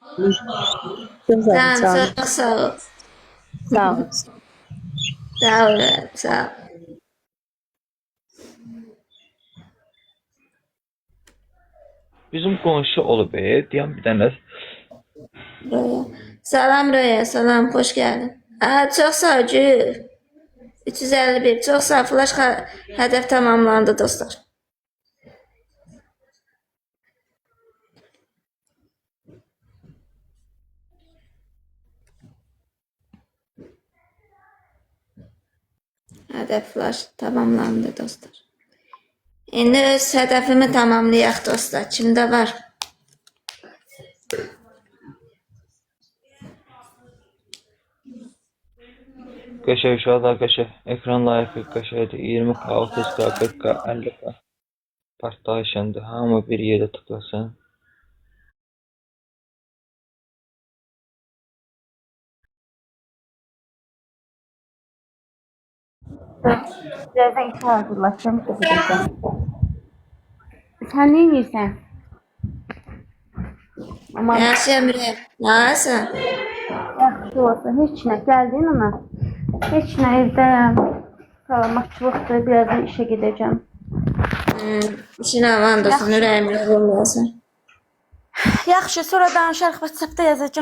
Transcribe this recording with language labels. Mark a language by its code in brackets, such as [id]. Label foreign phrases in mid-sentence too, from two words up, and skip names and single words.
[tr] Güzel, Sen sağ ol. çok sağ ol. Sağ ol. Sağ ol, sağ ol. [az] Bizim qonşu olub, deyən bir dənə. Röya. Salam Röya, salam, [tr] hoş geldin. Aa, çok sağ ol, Gül. 351, çok sağ ol. Flash hedef tamamlandı dostlar. Hedef flash tamamlandı dostlar. [az] İndi öz hedefimi tamamlayaq dostlar. Kimdə var? Qəşəng uşaqlar, qəşəng. Ekran layiqi qəşəngdir. 20K, 30K, 40K, 50K. Partlayışındır. Hamı bir yerdə tıklasın. [tr] Birazdan işe hazırlaşacağım. Sen ne yiyorsun? Ama [az] Yaxşıyam Röya. Nasılsın? yaxşı olsun. Heç nə gəldin ona. Heç nə evdəyəm. Salamatçılıqdır. [tr] Birazdan işe gideceğim. [az] İşin aman dostum, ürəyimlə olmayasın. Yaxşı, sonra danışarıq. WhatsApp'da yazacağım.